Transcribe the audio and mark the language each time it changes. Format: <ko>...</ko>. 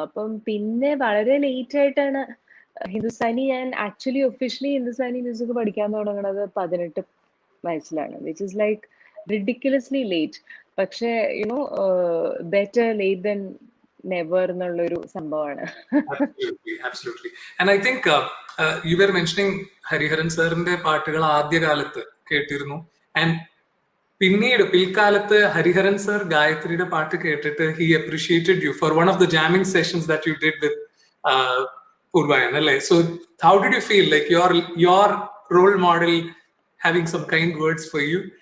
<ml>അപ്പം പിന്നെ വളരെ ലേറ്റ് ആയിട്ടാണ് ഹിന്ദുസ്ഥാനി, ഞാൻ ആക്ച്വലി ഒഫീഷ്യലി ഹിന്ദുസ്ഥാനി മ്യൂസിക് പഠിക്കാൻ തുടങ്ങുന്നത് 18 വയസ്സിലാണ്,</ml> <en>Which is like ridiculously late.</en> <ml>പക്ഷെ</ml> <en>better late than never</en> <ml>എന്നുള്ളൊരു സംഭവമാണ്.</ml> <en>Absolutely. And I think you were mentioning</en> <ml>Hariharan സാറിന്റെ പാട്ടുകൾ ആദ്യകാലത്ത് കേട്ടിരുന്നു.</ml> <en>and</en> <ml>പിന്നീട് പിൽക്കാലത്ത് ഹരിഹരൻ സർ ഗായത്രിയുടെ പാട്ട് കേട്ടിട്ട്</ml> <en>He appreciated you for one of the jamming sessions that you did with Purvayan, അല്ലേ? So how did you feel like your role model having some kind words for you?</en>